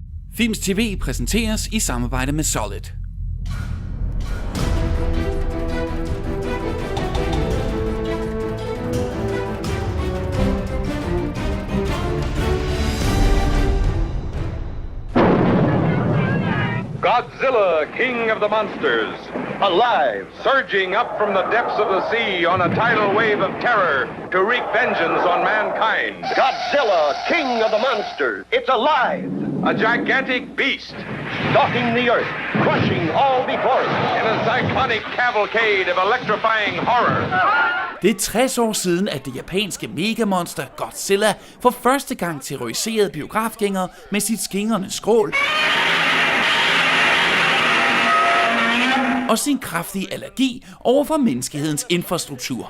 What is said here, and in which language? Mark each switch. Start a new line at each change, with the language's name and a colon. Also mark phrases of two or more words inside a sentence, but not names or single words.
Danish: Filmz TV præsenteres i samarbejde med Solid.
English: Godzilla, king of the monsters, alive, surging up from the depths of the sea on a tidal wave of terror to wreak vengeance on mankind. Godzilla, king of the monsters, it's alive. A gigantic beast, Stalking the earth, crushing all before it. in a cyclonic cavalcade of electrifying horror.
Danish: Det er 60 år siden, at det japanske megamonster Godzilla for første gang terroriserede biografgængere med sit skingrende skrål og sin kraftige allergi over for menneskehedens infrastruktur.